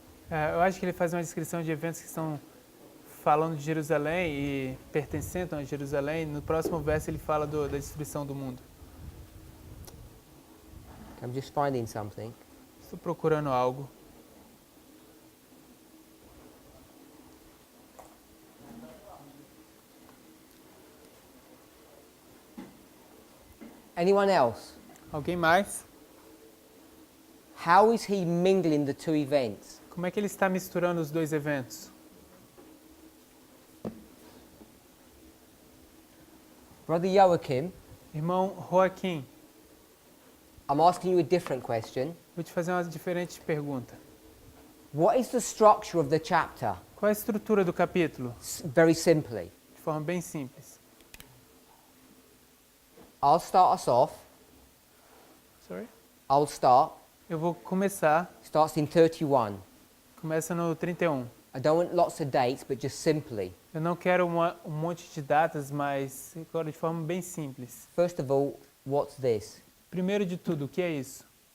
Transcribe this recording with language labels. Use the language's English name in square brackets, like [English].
[Portuguese] Eu acho que ele faz uma descrição de eventos que estão falando de Jerusalém e pertencendo a Jerusalém. No próximo verso ele fala da destruição do mundo. [English] I'm just finding something. [Portuguese] Estou procurando algo. [English] Anyone else? [Portuguese] Alguém mais? [English] How is he mingling the 2 events? [Portuguese] Como é que ele está misturando os 2 eventos? [English] Brother Joachim, [Portuguese] Irmão Joaquim, [English] I'm asking you a different question. [Portuguese] vou te fazer uma diferente pergunta. [English] What is the structure of the chapter? [Portuguese] Qual é a estrutura do capítulo? [English] Very simply. [Portuguese] De forma bem simples. [English] I'll start us off. Sorry? I'll start. [Portuguese] Eu vou começar. [English] Starts in 31. [Portuguese] Começa no 31. [English] I don't want lots of dates, but just simply. [Portuguese] Eu não quero um monte de datas, mas agora de forma bem simples. [English] First of all, what's this? [Portuguese] Primeiro de tudo, o que é isso?